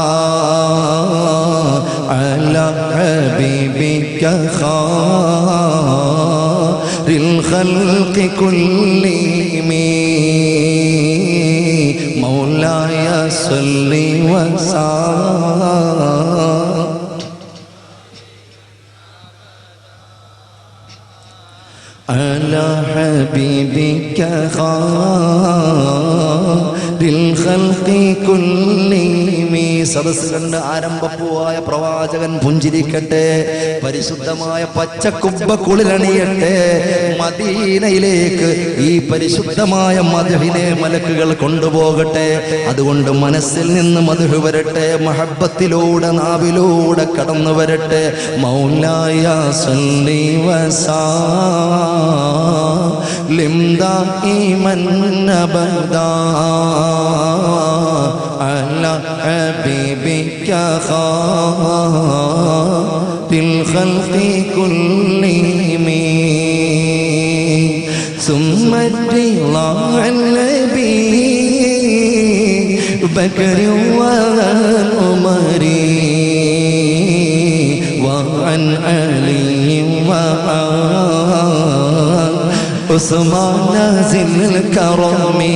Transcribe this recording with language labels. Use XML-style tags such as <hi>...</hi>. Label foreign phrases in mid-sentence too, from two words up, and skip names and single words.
<ar>على حبيبك خير الخلق كلهم مولاي صل وسلم على حبيبك خير الخلق كلهم.</ar> <ml>സദസ്സ് കണ്ട് ആരംഭപ്പൂവായ പ്രവാചകൻ പുഞ്ചിരിക്കട്ടെ, പരിശുദ്ധമായ പച്ചക്കുബ്ബ കുളിരണിയട്ടെ. മദീനയിലേക്ക് ഈ പരിശുദ്ധമായ മദ്ഹിനെ മലക്കുകൾ കൊണ്ടുപോകട്ടെ. അതുകൊണ്ട് മനസ്സിൽ നിന്ന് മദ്ഹ് വരട്ടെ, മഹബ്ബത്തിലൂടെ നാവിലൂടെ കടന്നു വരട്ടെ.</ml> <ar>مولاي صل وسلم دائما أبدا على حبيبك خير الخلق كلهم ثم الرضا عن أبي بكر وعمر وعن علي وعن عثمان ذي الكرم</ar>